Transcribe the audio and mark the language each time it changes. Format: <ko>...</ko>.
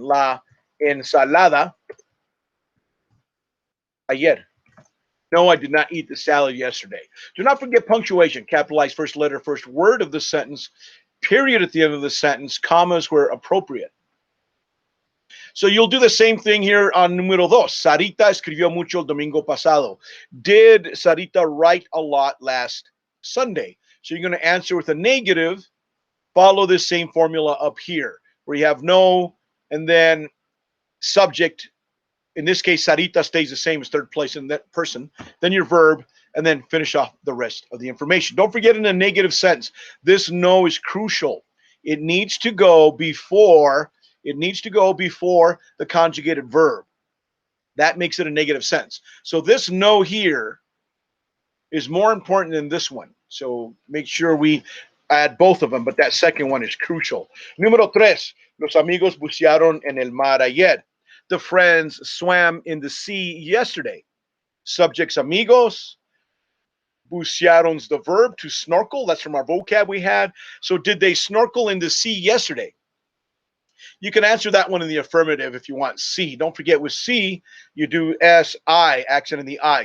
<es>La ensalada ayer.</es> <en>No, I did not eat the salad yesterday. Do not forget punctuation. Capitalize first letter, first word of the sentence, period at the end of the sentence, commas where appropriate. So you'll do the same thing here on</en> <es>número dos. Sarita escribió mucho el domingo pasado.</es> <en>Did Sarita write a lot last Sunday? So you're going to answer with a negative. Follow this same formula up here, where you have no, and then subject. In this case, Sarita stays the same as third place in that person. Then your verb, and then finish off the rest of the information. Don't forget in a negative sentence, this no is crucial. It needs to go before the conjugated verb. That makes it a negative sentence. So this no here is more important than this one. So make sure we add both of them, but that second one is crucial.</en> <es>Número tres, los amigos bucearon en el mar ayer.</es> <en>The friends swam in the sea yesterday. Subjects amigos, bucearon's the verb to snorkel. That's from our vocab we had. So did they snorkel in the sea yesterday? You can answer that one in the affirmative if you want C. Don't forget with C, you do S-I, accent in the I.</en>